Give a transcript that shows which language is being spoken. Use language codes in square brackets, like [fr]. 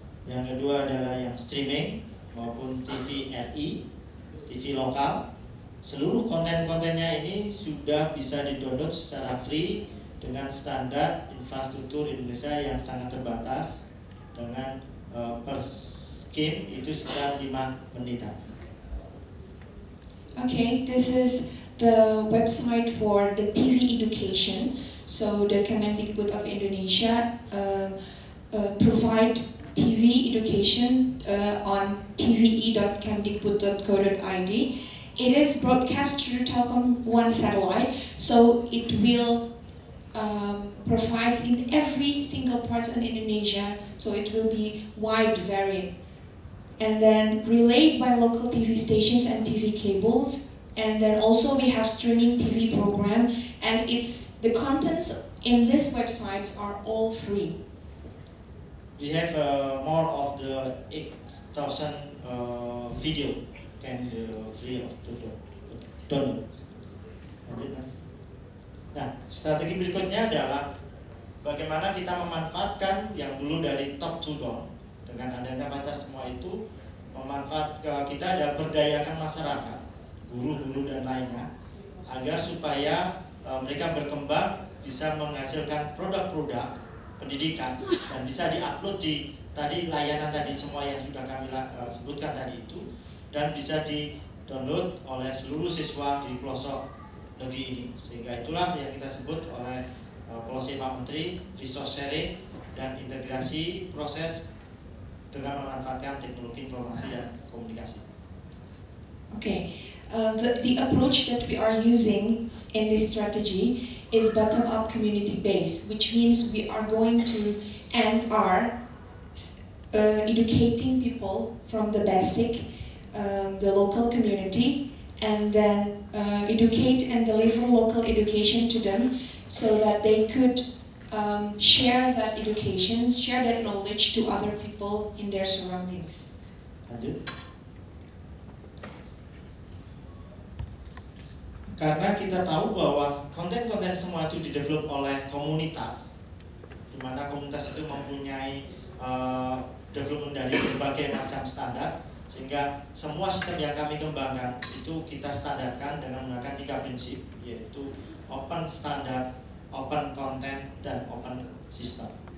[id] Yang kedua adalah yang streaming maupun TV RI, TV lokal. Seluruh konten-kontennya ini sudah bisa di-download secara free dengan standar infrastruktur Indonesia yang sangat terbatas, dengan per skim itu sekitar 5 menitan. [en] Okay, this is the website for the TV education. So the Kemendikbud of Indonesia provide TV education on tve.kemdikbud.go.id. It is broadcast through Telkom One satellite, so it will provides in every single part in Indonesia, so it will be wide variant. And then relayed by local TV stations and TV cables, and then also we have streaming TV program, and the contents in these websites are all free. We have more of the 8,000 video can free of download. [id] Lanjut, Mas. Nah, strategi berikutnya adalah bagaimana kita memanfaatkan yang dulu dari [en] top to down. [id] Dengan adanya fasilitas semua itu, kita adalah berdayakan masyarakat, guru-guru dan lainnya, agar supaya mereka berkembang, bisa menghasilkan produk-produk pendidikan dan bisa diupload di tadi layanan tadi semua yang sudah kami sebutkan tadi itu, dan bisa di-download oleh seluruh siswa di pelosok negeri ini. Sehingga itulah yang kita sebut oleh policy Pak Menteri, resource sharing dan integrasi proses dengan memanfaatkan teknologi informasi dan komunikasi. [en] Okay, the approach that we are using in this strategy is bottom-up community-based, which means we are going to and are educating people from the basic, the local community, and then educate and deliver local education to them so that they could share that education, share that knowledge to other people in their surroundings. [id] Lanjut. Karena kita tahu bahwa konten-konten semua itu didevelop oleh komunitas, di mana komunitas itu mempunyai development dari berbagai macam standar, sehingga semua sistem yang kami kembangkan itu kita standarkan dengan menggunakan 3 prinsip, yaitu open standard, open content, dan open system.